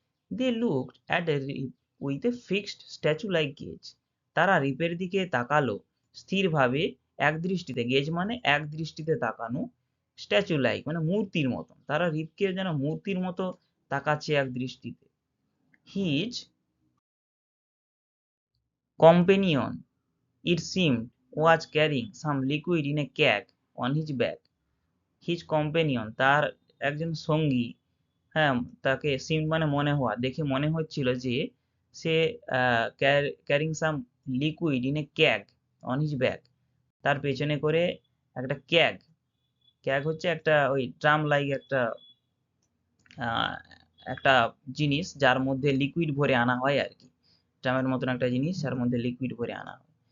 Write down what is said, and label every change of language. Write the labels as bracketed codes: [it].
[en] they looked at a Rip with a fixed statue like gaze, [bn] তারা রিপের দিকে তাকালো স্থিরভাবে, এক দৃষ্টিতে, গেজ মানে এক দৃষ্টিতে তাকানো, স্ট্যাচু লাইক মানে মূর্তির মতো, তারা রিপকে যেন মূর্তির মতো তাকাচ্ছে এক দৃষ্টিতে। [en] His companion it seemed was carrying some liquid in a keg on his back. His companion [bn] তার একজন সঙ্গী, হ্যাঁ, তাকে seemed মানে মনে হওয়া, দেখে মনে হচ্ছিল যে সে [en] carrying some liquid in a keg on his back, [bn] তার পেছনে করে একটা ক্যাগ, ক্যাগ হচ্ছে একটা ওই ড্রাম লাইক একটা আহ, একটা জিনিস যার মধ্যে লিকুইড ভরে আনা হয় আর কি, ড্রামের মতন একটা জিনিস যার মধ্যে লিকুইড ভরে আনা হয়।